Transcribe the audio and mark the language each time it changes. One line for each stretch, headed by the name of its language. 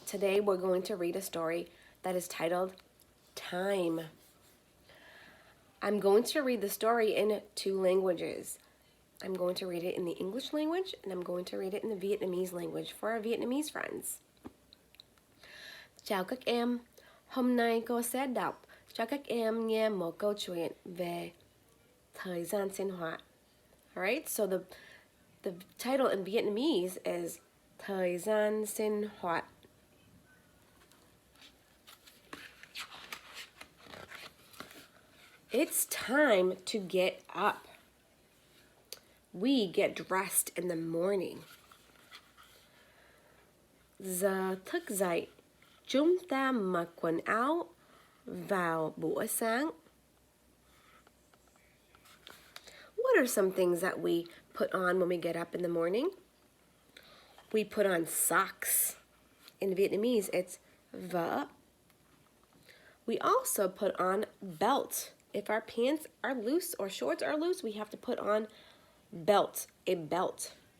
English: Today we're going to read a story that is titled Time. I'm going to read the story in two languages. I'm going to read it in the English language and I'm going to read it in the Vietnamese language for our Vietnamese friends.
Vietnamese: Chào các em. Hôm nay cô sẽ đọc cho các em nghe một câu chuyện về thời gian sinh hoạt.
English: Alright, so the title in Vietnamese is
Vietnamese: Thời gian sinh hoạt.
English: It's time to get up. We get dressed in the morning.
Vietnamese: Giờ thức dậy, chúng ta mặc quần áo vào buổi sáng.
English: What are some things that we put on when we get up in the morning? We put on socks. In Vietnamese, it's vợ. We also put on belt. If our pants are loose or shorts are loose, we have to put on belt, a belt.